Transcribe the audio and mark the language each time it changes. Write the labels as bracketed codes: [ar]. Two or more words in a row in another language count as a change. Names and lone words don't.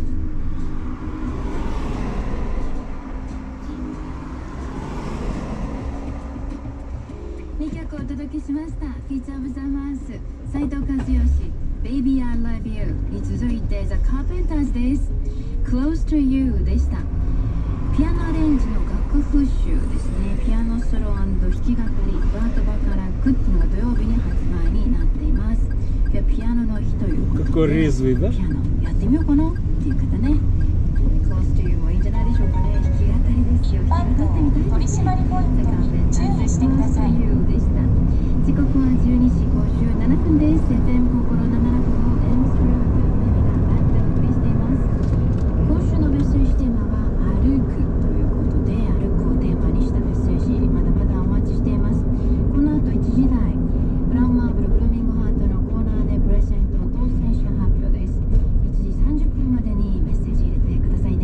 [ja] Baby I Love You に続いて The Carpenters です。Close to You でした。ピアノアレンジの楽譜集ですね。ピアノソロ&弾き語りバート・バカラックっていうのが土曜日に発売になっています。今日ピアノの日ということで、 [ru] Какой резвый, да? [ja] ピアノやってみようかなっていう方ね。Close to You もいいんじゃないでしょうかね。弾き語りですよ。弾き語ってみたいですね。The Carpenters してください。Close to You でした。時刻は12時57分です。FM 心765 M ストリートメミがライブでお送りしています。今週のメッセージテーマは歩くということで、歩くをテーマにしたメッセージまだまだお待ちしています。この後1時台ブラウンマーブルブルーミングハートのコーナーでプレゼント当選者発表です。1時30分までにメッセージ入れてくださいね。